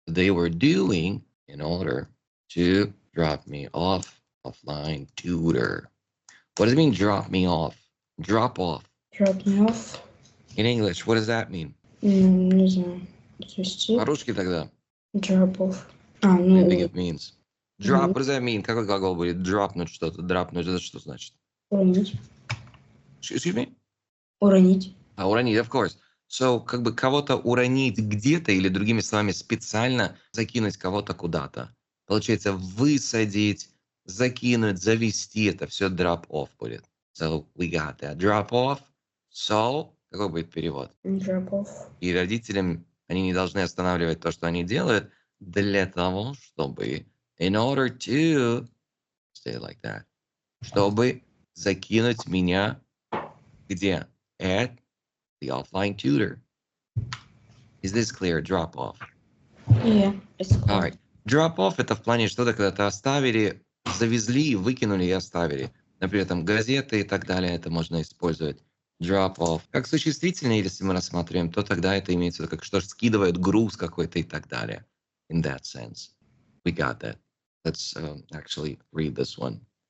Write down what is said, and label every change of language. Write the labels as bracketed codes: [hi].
[en] They were doing in order to drop me off offline tutor. What does it mean, drop me off? Drop off. Drop me off. In English, what does that mean? [ru] Не знаю. По-русски тогда. [en] Drop off. What do you think it means? Drop, what does that mean? [ru] Какой глагол будет? Dropнуть что-то, драпнуть, это что значит? Уронить. [en] Excuse me? [ru] Уронить. Уронить, [en] of course. [ru] So, как бы кого-то уронить где-то, или другими словами, специально закинуть кого-то куда-то. Получается, высадить, закинуть, завести, это все drop off будет. [en] So, we got that. Drop off. [ru] So, какой будет перевод? [en] Drop off. [ru] И родителям они не должны останавливать то, что они делают, для того, чтобы [en] in order to say it like that, [ru] чтобы закинуть меня где? [en] At the offline tutor. Is this clear? Drop off. Yeah, it's clear. All right. [ru] Drop off это в плане что-то, когда-то оставили, завезли, выкинули и оставили. Например, там газеты и так далее, это можно использовать. [en] Drop off. [ru] Как существительное, если мы рассматриваем, то тогда это имеется в виду, как что скидывает груз какой-то и так далее. [en] In that sense. We got that. Let's actually read this one.